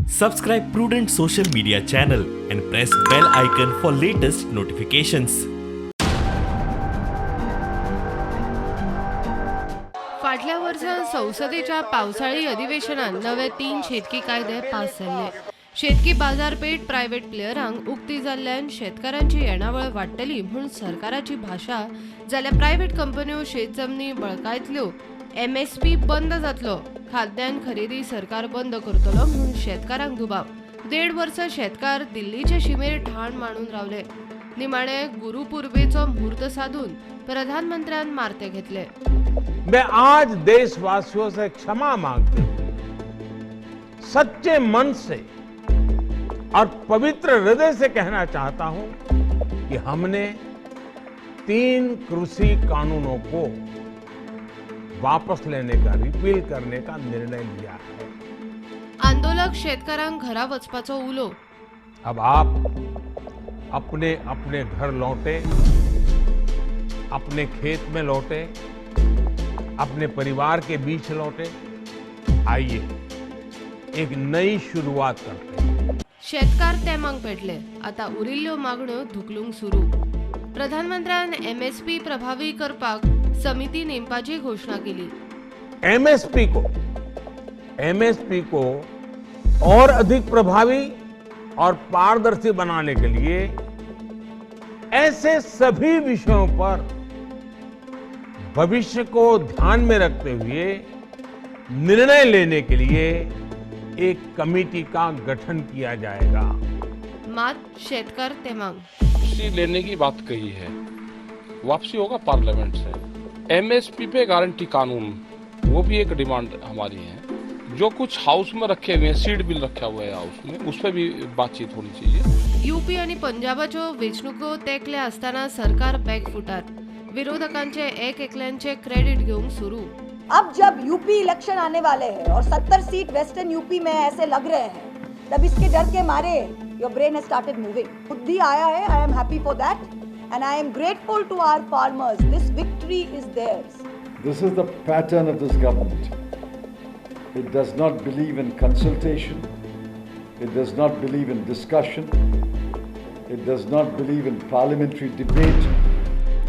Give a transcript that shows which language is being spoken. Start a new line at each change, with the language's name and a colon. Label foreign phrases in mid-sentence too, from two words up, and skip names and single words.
English: Subscribe Prudent social media channel and press bell icon for latest notifications.
Konkani: फाटल्या वर्षात संसदेच्या पावसाळी अधिवेशनात नवे 3 शेतकी कायदे पास झाले. शेतकी बाजारपेठ प्रायव्हेट प्लेयरांक उक्ती जाल्ल्यान शेतकारांची येणावळ वाडटली म्हणून सरकाराची भाषा जाल्यार प्रायव्हेट कंपन्यो शेत जमनी बळकायतल्यो. MSP बंद जातलो. खाद्यान्न खरेदी सरकार बंद करतलो म्हणून शेतकारांक दुबाव. 1.5 वर्ष शेतकार दिल्लीचे शिमेर ठाण मांडून रावले. निमाणे गुरुपूर्वेचो मुहूर्त साधून प्रधानमंत्र्यान मारते घेतले.
Hindi: मैं आज देशवासियों से क्षमा मांगते हुए सच्चे मन से और पवित्र हृदय से कहना चाहता हूं कि हमने 3 कृषि कानूनों को वापस लेने का, रिपील करने का निर्णय लिया है.
Konkani: आंदोलक शेतकारांक घरा वचपाचो उलो.
Hindi: अब आप अपने अपने घर लौटे, अपने खेत में लौटे, अपने परिवार के बीच लौटे. आइए एक नई शुरुआत करते हैं.
Konkani: शेतकार तेमांक पेटले. आता उरिल्ल्यो मागण्यो धुकलूंक सुरू. प्रधानमंत्र्यान MSP प्रभावी करपाक समिती नेमपाची घोषणा केली.
Hindi: MSP को और अधिक प्रभावी और पारदर्शी बनाने के लिए ऐसे सभी विषयों पर भविष्य को ध्यान में रखते हुए निर्णय लेने के लिए एक कमेटी का गठन किया जाएगा.
Konkani: मात शेतकार तेमांक
Hindi: वापसी लेने की बात कही है. वापसी होगा पार्लियामेंट से. MSP पे गारंटी कानून, वो भी एक डिमांड हमारी है. जो कुछ हाउस में रखे हुए हैं,
English: seed bill
Hindi: रखा हुआ है हाउस में, उस पर भी बातचीत होनी चाहिए.
Konkani: UP आणि पंजाबाच्यो वेंचणुको तेंकल्या आसतना सरकार बॅकफुटार. विरोधकांचे एकल्यांचे क्रेडिट घेऊन सुरू.
Hindi: अब जब यूपी इलेक्शन आने वाले हैं और 70 सीट वेस्टर्न यूपी में ऐसे लग रहे हैं, तब इसके डर के मारे
English: your brain has started moving.
Hindi: बुद्धि आया है.
English: I am happy for that and I am grateful to our farmers. This victory is theirs. This is the pattern of this government. It does not believe in consultation. It does not believe in discussion. It does not believe in parliamentary debate.